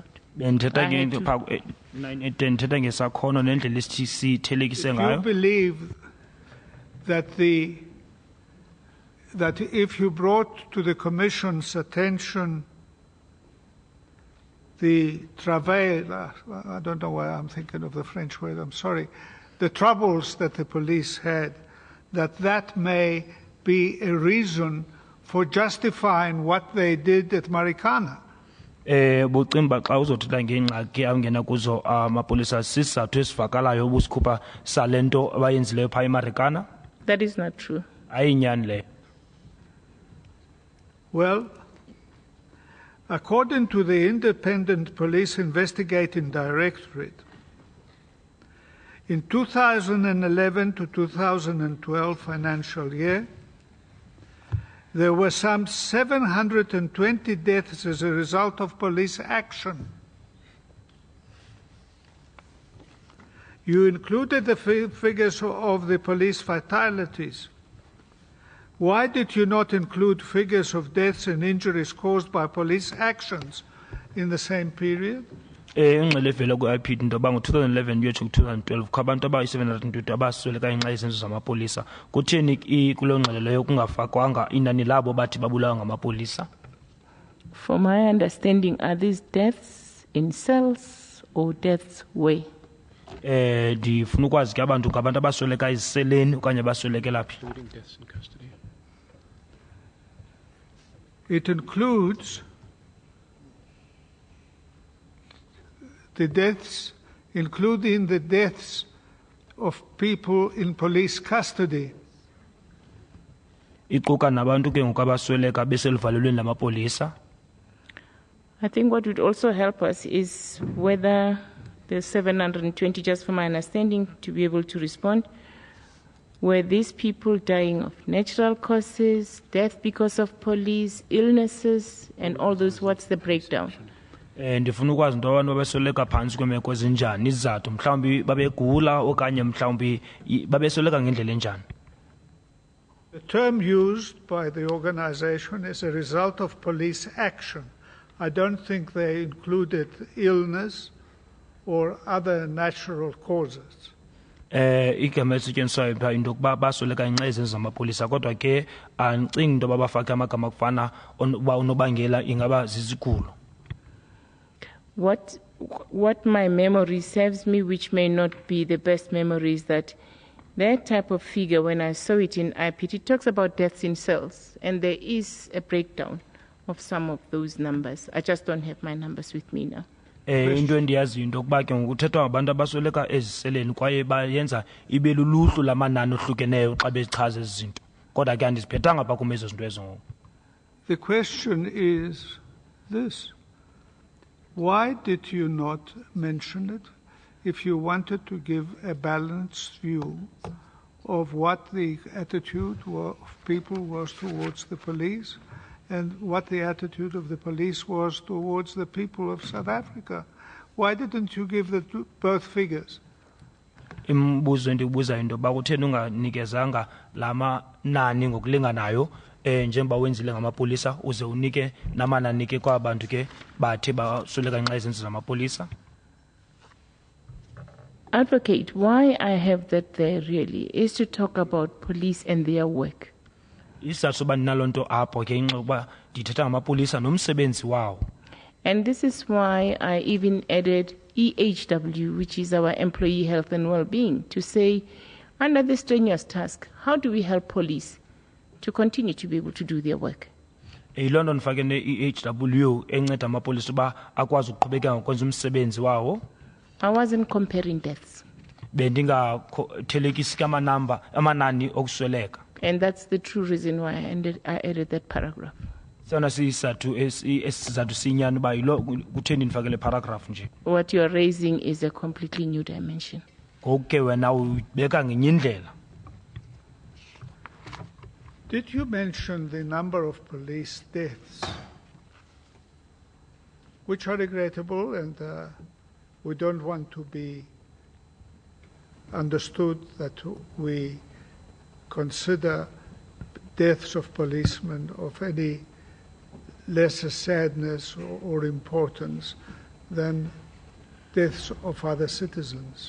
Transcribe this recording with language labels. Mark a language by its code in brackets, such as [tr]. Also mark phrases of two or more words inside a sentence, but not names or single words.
[en] Do you believe that if you brought to the Commission's attention the travail, I don't know why I'm thinking of the French word, I'm sorry, the troubles that the police had, that may be a reason for justifying what they did at Marikana? [xh] Bucimba xa uzothetha ngengxaki angena kuzo amapolisa sisizathu esivakalayo ubusikhupha salento abayenzileyo phaa eMarikana? [en] That is not true. [xh] Ayinyani leyo. [en] Well, according to the Independent Police Investigating Directorate, in 2011 to 2012 financial year, there were some 720 deaths as a result of police action. You included the figures of the police fatalities. Why did you not include figures of deaths and injuries caused by police actions in the same period? [xh] Ingxelo evela ku-IPD into yoba ngo-2011 uyotsho ku-2012 kukho abantu abayi-720 abasweleka ngenxa yezenzo zamapolisa. Kutheni kuloo ngxelo leyo kungafakwanga inani labo bathi babulawa ngamapolisa? [en] For my understanding, are these deaths in cells or deaths where? [xh] Ndifuna ukwazi ke abantu ngabantu abasweleka eziseleni okanye baswelekela phi? [en] Including deaths in custody. It includes the deaths, including the deaths of people in police custody. [xh] Iquka nabantu ke ngoku abasweleka beseluvalelweni lamapolisa. [en] I think what would also help us is whether the 720, just from my understanding, to be able to respond, were these people dying of natural causes, death because of police, illnesses, and all those, what's the breakdown? [xh] Ndifuna ukwazi into abantu babesweleka phantsi kweemeko ezinjani, izizathu mhlawumbi babegula okanye mhlawumbi babesweleka ngendlela enjani. [en] The term used by the organization is a result of police action. I don't think they included illness or other natural causes. [xh] Igama elisetyenziswayo phaa into yokuba basweleka ngenxa yezenzo zamapolisa kodwa ke andicingi into yoba bafake amagama akufana uba unobangela ingaba zizigulo. [en] What my memory serves me, which may not be the best memory, is that type of figure, when I saw it in IPT, it talks about deaths in cells, and there is a breakdown of some of those numbers. I just don't have my numbers with me now. [xh] Into endiyaziyo into yokuba ke ngokuthethwa ngabantu abasweleka eziseleni kwaye bayenza ibe luluhlu lamanani ohlukeneyo xa bechaza ezi zinto kodwa ke andiziphethanga phaa kum ezo zinto ezo ngoku. [en] The question is this: why did you not mention it if you wanted to give a balanced view of what the attitude of people was towards the police and what the attitude of the police was towards the people of South Africa? Why didn't you give both figures? [xh] Imibuzo endibuza into ba kutheni unganikezanga lama nani ngokulinganayo njengoba wenzile ngamapolisa uze unike namanani ke kwabantu ke bathe basuleka nxa izenzo zamapolisa. [en] Advocate, why I have that there really is to talk about police and their work. [xh] Isizathu soba ndinalonto apho ke inxa ukuba ndithetha ngamapolisa nomsebenzi wawo. [en] And this is why I even added EHW, which is our employee health and well-being, to say, under this strenuous task, how do we help police to continue to be able to do their work? [xh] Yilonto ndifake ne-EHW enceda amapolisa uba akwazi ukuqhubeka ngokwenza umsebenzi wawo. [en] I wasn't comparing deaths. [xh] Bendingathelekisi amanani okusweleka. [en] And that's the true reason why I added that paragraph. What you are raising is a completely new dimension. Did you mention the number of police deaths, which are regrettable, and we don't want to be understood that we consider deaths of policemen of any lesser sadness or importance than deaths of other citizens.